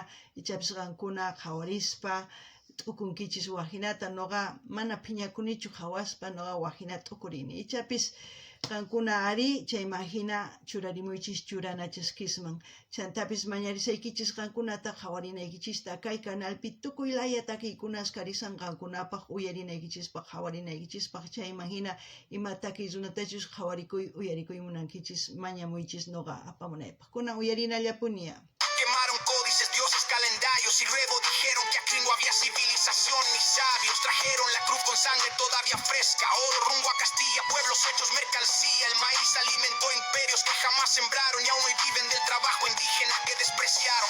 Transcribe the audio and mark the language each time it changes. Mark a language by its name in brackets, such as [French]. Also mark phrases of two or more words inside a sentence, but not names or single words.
[Quechua] ichapis qankuna qhawarispa t'ukunkichis wajinata noqa mana phiñakunichu qhawaspa noqa wajina t'ukurini ichapis qankuna ari chayman hina churarimuychis churana chaskisman chantapis mañarisaykichis qankunata qhawarinaykichista kay canalpi tukuy laya takiykunas karisan qankunapaq uyarinaykichispaq qhawarinaykichispaq chayman hina ima takiy runatachus qhawarikuy uyarikuy munankichis mañamuychis noqa apamunaypaq kunan uyarinallapunia. [Spanish] Quemaron códices, dioses, calendarios y luego dijeron que aquí no había civilización ni sabios. Trajeron la cruz con sangre todavía fresca, oro rumbo a Castilla, pueblos hechos mercancía. El maíz alimentó imperios que jamás sembraron y aún hoy viven del trabajo indígena que despreciaron.